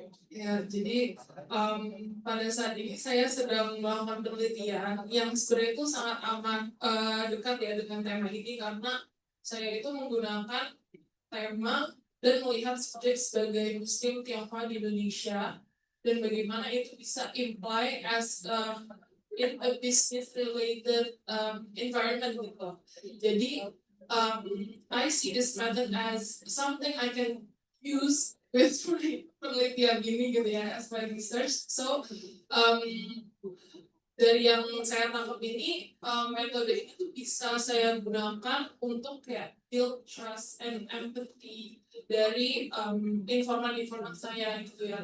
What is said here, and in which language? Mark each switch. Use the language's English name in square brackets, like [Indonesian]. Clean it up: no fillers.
[Indonesian] Ya, jadi pada saat ini saya sedang melakukan penelitian yang sebenarnya itu sangat amat dekat ya dengan tema ini, karena saya itu menggunakan tema dan melihat subjek sebagai Muslim Tionghoa di Indonesia dan bagaimana itu bisa [English] imply as in a business related environment [Indonesian] gitu. [English] Jadi I see this method as something I can use with [Indonesian] penelitian gini gitu ya, [English] as my research. [Indonesian] So dari yang saya tangkap ini, metode ini tuh bisa saya gunakan untuk kayak [English] build trust and empathy [Indonesian] dari informan-informan saya gitu ya.